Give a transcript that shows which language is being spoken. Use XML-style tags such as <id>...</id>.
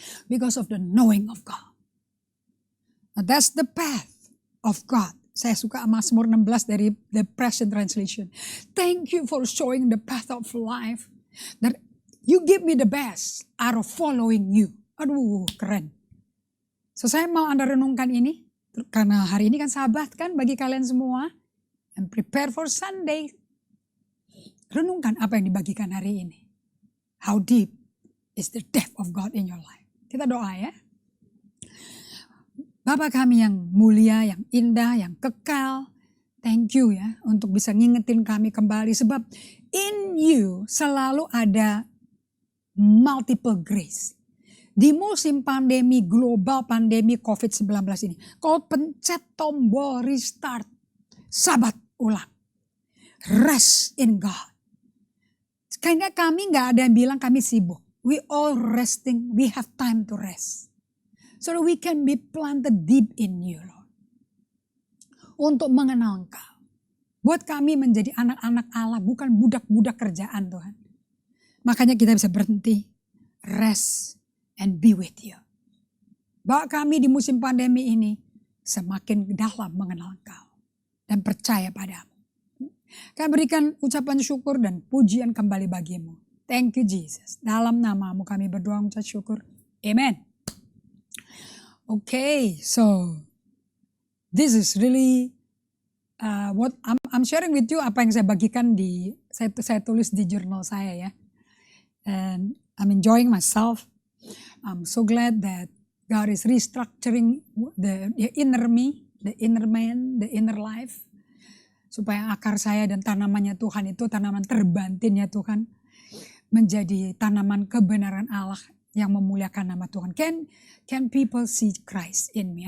<en>Because of the knowing of God. Now that's the path of God.</en> <id>Saya suka Mazmur 16 dari The Passion Translation.</id> <en>Thank you for showing the path of life. That you give me the best out of following you.</en> <id>Aduh, keren. So saya mau Anda renungkan ini. Karena hari ini kan Sabat kan bagi kalian semua.</id> <en>And prepare for Sunday.</en> <id>Renungkan apa yang dibagikan hari ini.</id> <en>How deep is the depth of God in your life.</en> <id>Kita doa ya. Bapa kami yang mulia, yang indah, yang kekal.</id> <en>Thank you</en> <id>ya untuk bisa ngingetin kami kembali. Sebab in you selalu ada</id> <en>multiple grace.</en> <id>Di musim pandemi global, pandemi COVID-19 ini. Kau pencet tombol restart. Sabat ulang.</id> <en>Rest in God.</en> <id>Kayaknya kami gak ada yang bilang kami sibuk.</id> <en>We all resting, we have time to rest. So that we can be planted deep in you, Lord.</en> <id>Untuk mengenal Engkau. Buat kami menjadi anak-anak Allah, bukan budak-budak kerjaan Tuhan. Makanya kita bisa berhenti,</id> <en>rest, and be with you.</en> <id>Bawa kami di musim pandemi ini semakin dalam mengenal Engkau. Dan percaya padamu. Kami berikan ucapan syukur dan pujian kembali bagimu.</id> <en>Thank you Jesus.</en> <id>Dalam namamu kami berdoa mengucap syukur. Amen.</id> <en>Okay, so this is really what I'm sharing with you,</en> <id>apa yang saya bagikan saya tulis di jurnal saya ya.</id> <en>And I'm enjoying myself. I'm so glad that God is restructuring the inner me, the inner man, the inner life.</en> <id>Supaya akar saya dan tanamannya Tuhan itu tanaman terbantinnya Tuhan menjadi tanaman kebenaran Allah yang memuliakan nama Tuhan.</id> <en>Can people see Christ in me?</en>